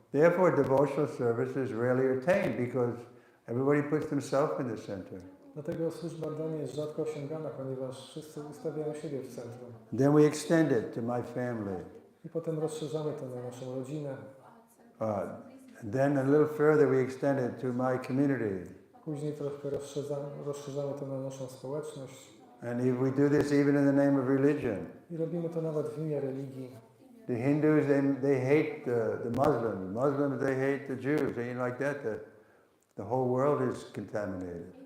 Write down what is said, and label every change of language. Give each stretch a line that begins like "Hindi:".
English: Therefore, devotional service is rarely attained because everybody puts themselves in the center.
Polish: Dlatego służba dla mnie jest rzadko osiągana, ponieważ wszyscy ustawiają siebie w centrum.
English: Then we extend it to my family.
Polish: I potem rozszerzamy to na naszą rodzinę.
English: Then a little further we extend it to my community.
Polish: Później trochę rozszerzamy to na naszą społeczność.
English: And if we do this even in the name of religion.
Polish: I robimy to nawet w imię religii.
English: The Hindus, they hate the Muslims. Muslims, they hate the Jews. And like that, the whole world is contaminated.